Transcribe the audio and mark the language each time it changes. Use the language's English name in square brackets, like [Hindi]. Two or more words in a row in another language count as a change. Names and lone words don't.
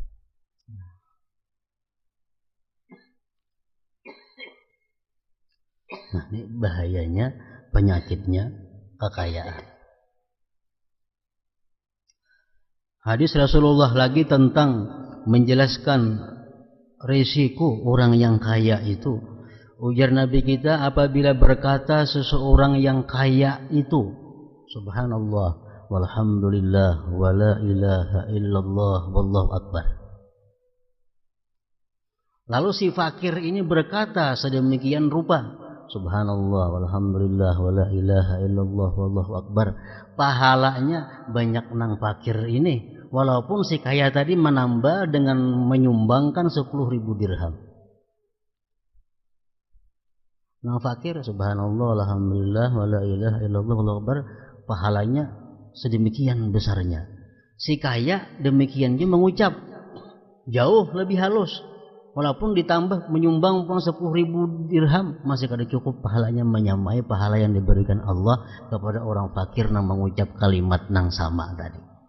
[Indonesian] Nah, ini bahayanya, penyakitnya kekayaan. Hadis Rasulullah lagi tentang menjelaskan risiko orang yang kaya itu. Ujar Nabi kita, apabila berkata seseorang yang kaya itu, [Arabic] سبحان الله والحمد لله ولا إله إلا الله والله أكبر. [Indonesian] Lalu si fakir ini berkata sedemikian rupa, [Arabic] سبحان الله والحمد لله ولا إله إلا الله والله أكبر. [Indonesian] Pahalanya banyak nang fakir ini, walaupun si kaya tadi menambah dengan menyumbangkan 10.000 dirham. Nang fakir [Arabic] سبحان الله الحمد لله ولا إله إلا الله والله أكبر, [Indonesian] pahalanya sedemikian besarnya. Si kaya demikian dia mengucap jauh lebih halus, walaupun ditambah menyumbang uang 10.000 dirham, masih kada cukup pahalanya menyamai pahala yang diberikan Allah kepada orang fakir yang mengucap kalimat nang sama tadi.